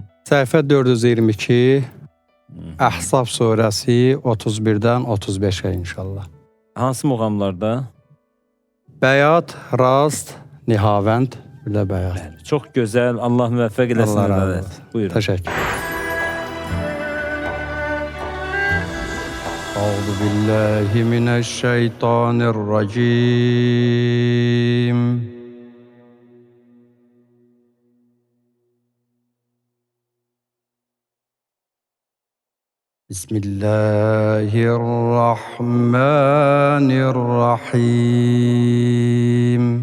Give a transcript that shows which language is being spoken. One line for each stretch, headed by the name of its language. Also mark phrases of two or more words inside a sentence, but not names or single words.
Azerbaijani: Səhifə 422, Əhzab surəsi 31-dən 35-ə inşallah. Hansı muğamlarda? Bəyat, Rast, Nihavənd, bir də Bəyat. Çox gözəl. Allah müvəffəq eləsin. Allah razı Ədalət. olsun. Buyurun. Təşəkkür.
Arabic: أعوذ بالله من الشيطان الرجيم. بسم الله الرحمن الرحيم.